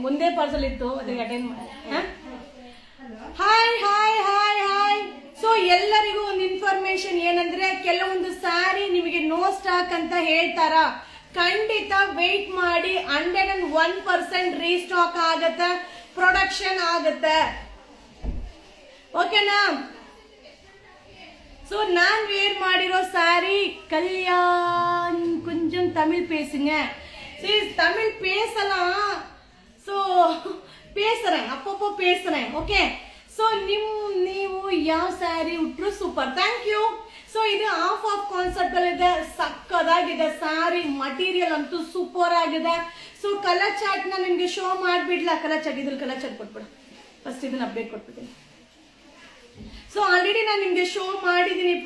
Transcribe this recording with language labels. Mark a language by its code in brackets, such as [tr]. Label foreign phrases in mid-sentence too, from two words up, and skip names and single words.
[kn] ಒಂದೇ ಪಾರ್ಸಲ್ ಇತ್ತು, ಅದಕ್ಕೆ ಅಟೆಂಡ್ ಮಾಡಿ. [en] Hi hi hi hi. [kn] ಸೊ ಎಲ್ಲರಿಗೂ ಒಂದು ಇನ್ಫಾರ್ಮೇಶನ್ ಏನಂದ್ರೆ, ಕೆಲವೊಂದು ಸ್ಯಾರಿ ನಿಮಗೆ [en] no stock [kn] ಅಂತ ಹೇಳ್ತಾರ. ಖಂಡಿತ ವೇಟ್ ಮಾಡಿ. 101% ರೀಸ್ಟಾಕ್ ಆಗತ್ತೆ, ಪ್ರೊಡಕ್ಷನ್ ಆಗತ್ತೆ. ಓಕೆನಾ? [ta] ஸோ நான் [kn] ವೇರ್ ಮಾಡಿರೋ [ta] சாரி கல்யாண் கொஞ்சம் தமிழ் பேசுங்க. சரி தமிழ் பேசலாம். ஸோ பேசுறேன், அப்பப்போ பேசுறேன். [kn] ಓಕೆ. ಸೊ ನೀವು ಯಾವ ಸ್ಯಾರಿ ಉಟ್ರು ಸೂಪರ್. [en] thank you. [kn] ಸೊ ಇದು [en] of concept [kn] ಅಲ್ಲಿ ಇದೆ. ಸಕ್ಕದಾಗಿದೆ ಸ್ಯಾರಿ. ಮಟೀರಿಯಲ್ ಅಂತೂ ಸೂಪರ್ ಆಗಿದೆ. ಸೊ [en] colour chart [kn] ನ ನಿಮ್ಗೆ ಶೋ ಮಾಡ್ಬಿಡ್ಲಾ? [en] colour chart, [kn] ಇದ್ರಲ್ಲಿ [en] colour chart [kn] ಕೊಟ್ಬಿಡ. ಫಸ್ಟ್ ಇದನ್ನ ಅಪ್ಡೇಟ್ ಕೊಟ್ಬಿಡ್ತೀನಿ. ಸೊ ಆಲ್ರೆಡಿ ನಾನು ನಿಮ್ಗೆ ಶೋ ಮಾಡಿದೀನಿಪ್ಪ.